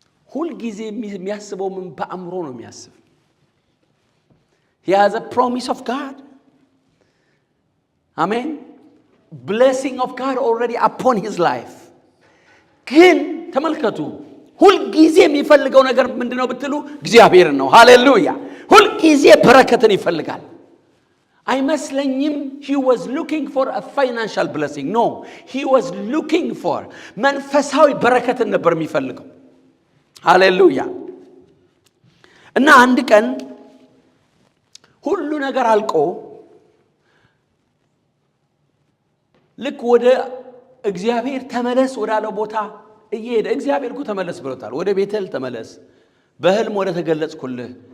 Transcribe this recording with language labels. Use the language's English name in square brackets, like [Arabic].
[Amharic] ሁል ጊዜ የሚያስበው ምን በአእምሮ ነው የሚያስብ። [English] He has a promise of God. Amen. Blessing of God already upon his life. [Amharic] ግን ተመልከቱ ሁል ጊዜ የሚፈልገው ነገር ምንድነው ብትሉ እግዚአብሔር ነው። ሃሌሉያ። ሁል ጊዜ በረከትን ይፈልጋል። አይመስለኝም [English] he was looking for a financial blessing. No, he was looking for [Amharic] መንፈሳዊ በረከትን ነበር የሚፈልገው። ሃሌሉያ። እና አንድ ቀን ሁሉ ነገር አልቆ ልክ ወደ እግዚአብሔር ተመለስ ወዳለው ቦታ እየሄደ እግዚአብሔር እኮ ተመለስ ብሎታል። ወደ ቤተል ተመለስ፣ በህልም ወደ ተገለጽኩልህ